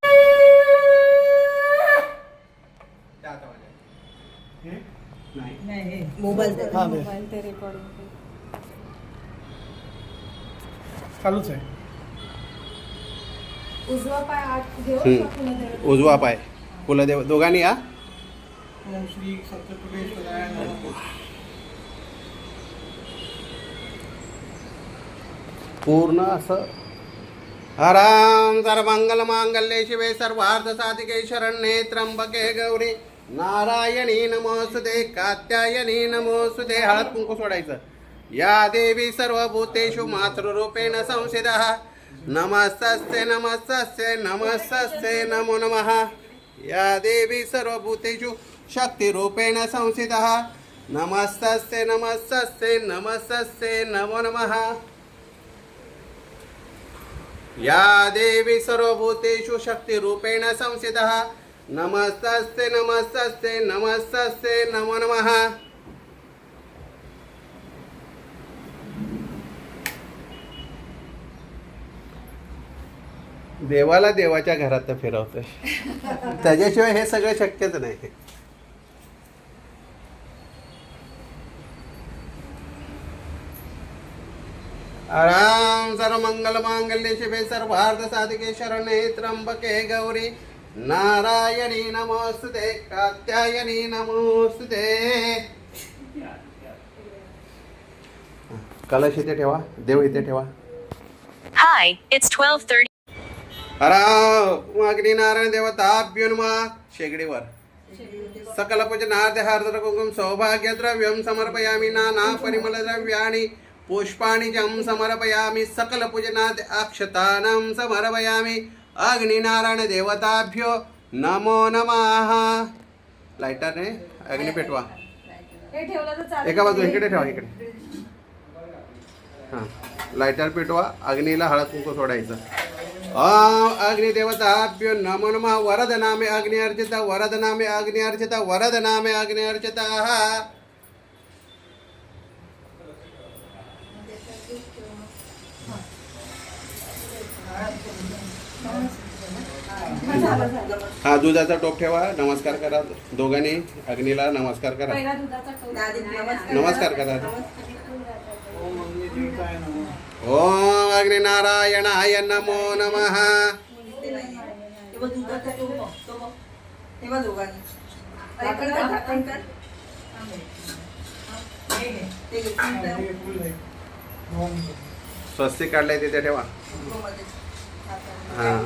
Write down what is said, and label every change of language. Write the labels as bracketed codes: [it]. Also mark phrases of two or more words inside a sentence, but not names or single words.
[mr] त्या हातामध्ये हे नाही मोबाईल हा, मोबाईल ते रेकॉर्डिंग चालूच आहे. उजवा पाय आत घेऊ. उजवा पाय कुलदेव दोघांनी या. [sa] ओम श्री सत्यपुरेश्वराय नमः. पूर्ण असं हराम सर्वमंगल मांगल्ये शिवे सर्वार्थ साधिके शरण्ये त्र्यंबके गौरी नारायणी नमोस्तुते कात्यायनी नमोस्तुते. [mr] हळद कुंकू सोडायचं. [sa] या देवी सर्वभूतेषु मातृरूपेण संस्थितः नमस्तस्ते नमस्तस्ते नमस्तस्ते नमो नमः. या देवी सर्वभूतेषु शक्तिरूपेण संस्थितः नमस्तस्ते नमस्तस्ते नमस्तस्ते नमो नमः. या देवी सर्वभूतेषु शक्तिरूपेण संस्थितः नमस्तस्ते नमस्तस्ते नमस्तस्ते नमो नमः. [mr] देवाला देवाच्या घरात फिरवतोय, त्याच्याशिवाय हे सगळं शक्यच नाही. [sa] राम सर्वमंगल मांगल्ये शिवे सर्वार्थ साधिके शरण्ये त्र्यंबके गौरी नारायणी नमोस्तुते कात्यायनी नमोस्तुते. [mr] कलश इथे ठेवा, देव इथे ठेवा. [en] Hi, it's 12:30. [sa] अग्नि नारायण देवताभ्यो नमः. शेगडीवर सकल पूजनार्थ हार्दर कुंकुम सौभाग्य द्रव्यम समर्पयामि नाना परिमल द्रव्याणि पुष्पाणि जं समर्पयामि सकल पूजनार्थ अक्षतानं समर्पयामि. अग्नि नारायण देवताभ्यो नमो नमः. [mr] लाइटरने अग्नि पेटवा. हे ठेवलं तर चालेल. एका बाजू इकडे ठेवा, इकडे. हां लाइटर पेटवा. अग्नीला हळद कुंकू सोडायचं. [sa] अग्निदेवताभ्यो नमो नमः. वरद नामे अग्नि अर्चिता वरद नामे अग्नि अर्चिता वरद नामे अग्नि अर्चिता. [mr] हा दुधाचा टोप ठेवा. नमस्कार करा दोघांनी. अग्नीला नमस्कार करा. पहिला दुधाचा टोप. नमस्कार करा. [sa] ओम अग्नि देवताय नमः. ओम अग्नि नारायणाय नमो नमः. [mr] हे फुल आहे. ओम स्वस्तिक काढलंय तिथे ठेवा. हां